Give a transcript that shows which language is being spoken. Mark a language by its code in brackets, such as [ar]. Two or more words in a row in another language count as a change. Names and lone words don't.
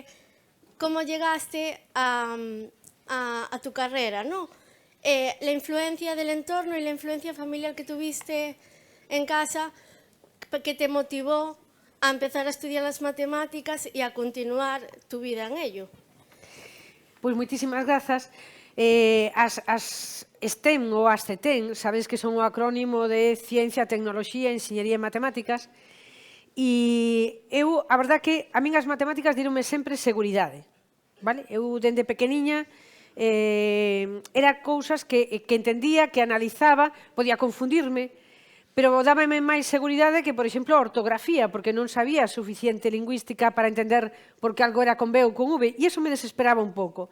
[es] ¿Cómo llegaste a tu carrera, no? La influencia del entorno y la influencia familiar que tuviste en casa, que te motivó a empezar a estudiar las matemáticas y a continuar tu vida en ello. [gl] Pois moitísimas grazas. As STEM ou as CETEN, sabes que son o acrónimo de Ciencia, Tecnoloxía, Enxeñería e Matemáticas, e eu, a verdad que a min as matemáticas dironme sempre seguridade. Eu, dende pequeniña, era cousas que entendía, que analizaba, podía confundirme, pero dábame máis seguridade que, por exemplo, a ortografía, porque non sabía suficiente lingüística para entender por que algo era con B ou con V, e iso me desesperaba un pouco.